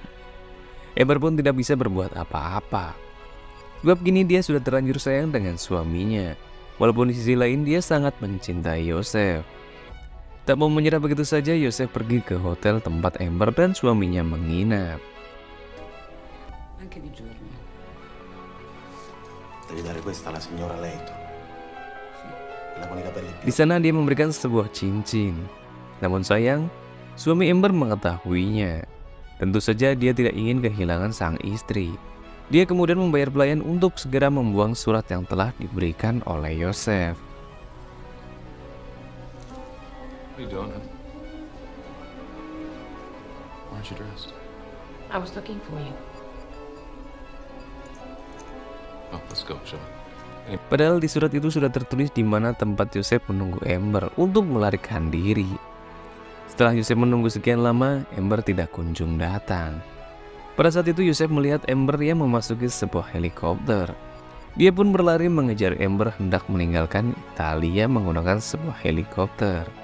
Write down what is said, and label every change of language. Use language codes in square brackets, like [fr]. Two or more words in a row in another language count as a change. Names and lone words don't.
[id] Amber pun tidak bisa berbuat apa-apa, sebab kini dia sudah terlanjur sayang dengan suaminya, walaupun di sisi lain dia sangat mencintai Yosef. Tak mau menyerah begitu saja, Yosef pergi ke hotel tempat Amber dan suaminya menginap. [it] Anche di giorno. Devi dare questa alla signora Leito. La con i capelli [id] Di sana dia memberikan sebuah cincin. Namun sayang, suami Amber mengetahuinya. Tentu saja dia tidak ingin kehilangan sang istri. Dia kemudian membayar pelayan untuk segera membuang surat yang telah diberikan oleh Yosef. [en] What are you doing? Why aren't you dressed? I was looking for you. Oh, let's go, shall we? [id] Padahal di surat itu sudah tertulis di mana tempat Yosef menunggu Amber untuk melarikan diri. Setelah Yosef menunggu sekian lama, Amber tidak kunjung datang. Pada saat itu Yosef melihat Amber yang memasuki sebuah helikopter. Dia pun berlari mengejar Amber hendak meninggalkan Italia menggunakan sebuah helikopter.